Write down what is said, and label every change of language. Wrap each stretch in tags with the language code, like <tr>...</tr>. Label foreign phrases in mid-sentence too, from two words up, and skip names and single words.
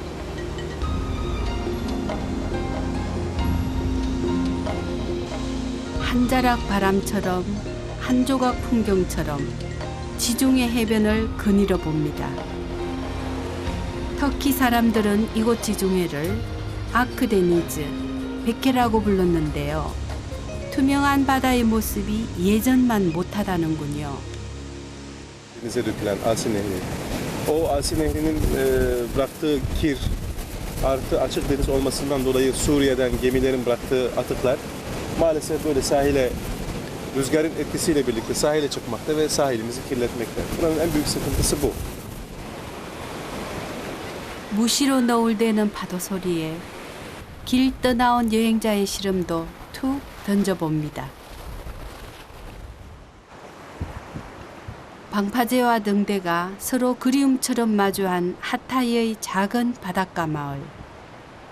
<ko>한 자락 바람처럼 한 조각 풍경처럼 지중해 해변을 거닐어 봅니다. 터키 사람들은 이곳 지중해를 아크데니즈, 백해라고 불렀는데요. 투명한 바다의 모습이 예전만 못하다는군요.</ko> <tr>Denize dökülen Asin Nehri. O Asin Nehri'nin bıraktığı kir artı açık deniz olmasından dolayı Suriye'den gemilerin bıraktığı atıklar maalesef böyle sahile rüzgarın etkisiyle birlikte sahile çıkmakta ve sahilimizi kirletmekte. Buranın en büyük sıkıntısı bu.</tr> <ko>무시로 너울대는 파도 소리에 길 떠나온 여행자의 시름도 툭 던져봅니다. 방파제와 등대가 서로 그리움처럼 마주한 하타이의 작은 바닷가 마을.</ko>